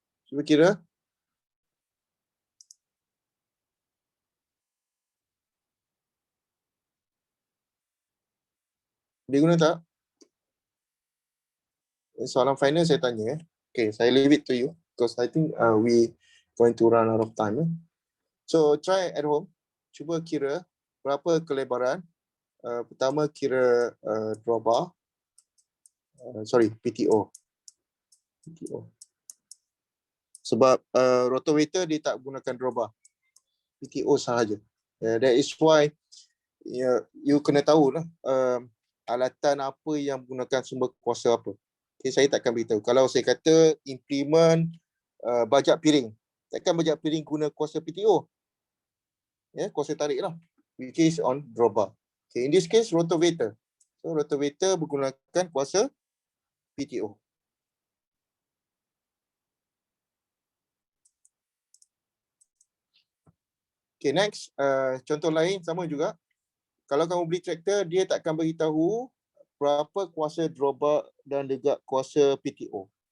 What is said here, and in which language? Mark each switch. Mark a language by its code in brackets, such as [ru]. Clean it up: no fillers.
[ms] Cuba kira. Dia guna tak? Soalan final saya tanya. [en] Okay, [ms] saya [en] leave it to you because I think we going to run out of time. So try at home. [ms] cuba kira berapa kelebaran. Pertama kira drawbar. PTO. Sebab rotowator dia tak gunakan drawbar. PTO sahaja. [en] That is why you [ms] kena tahu lah alatan apa yang menggunakan sumber kuasa apa. Okay, saya takkan beritahu. Kalau saya kata implement bajak piring, takkan bajak piring guna kuasa PTO. Kuasa tarik lah, [en] which is on drawbar. Okay, in this case rotowator. [ms] So rotowator menggunakan kuasa PTO. Okay, next. Contoh lain sama juga. Kalau kamu beli traktor, dia takkan beritahu berapa kuasa drawbar dan juga kuasa PTO.